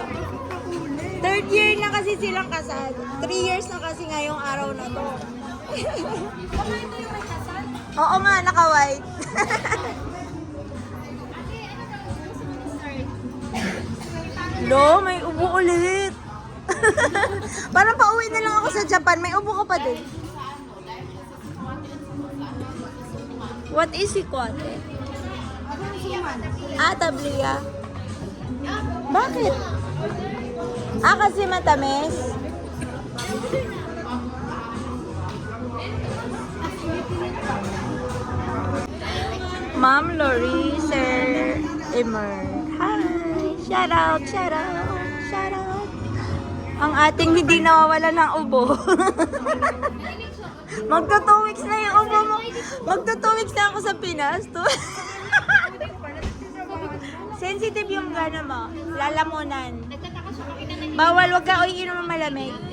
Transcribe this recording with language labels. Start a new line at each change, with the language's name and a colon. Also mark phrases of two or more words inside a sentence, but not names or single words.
Filipino: 3rd year na kasi silang kasal. 3 years na kasi ngayong araw na to. Oo nga, naka-white. Lo, may ubo ulit. Parang pauwi na lang ako sa Japan. May ubo ka pa din.
English: What is ikwate?
Filipino: Tabliya. Bakit? Kasi matamis. Ma'am Lori, Sir Emer. Hi!
English: Shout out, shout out, shout out.
Filipino: Ang ating hindi nawawala ng ubo. Magto 2 weeks na yung ubo mo. Magto 2 weeks na ako sa Pinas. Sensitive yung gana mo. Lalamunan. Bawal, wag ka iinom ng malamig.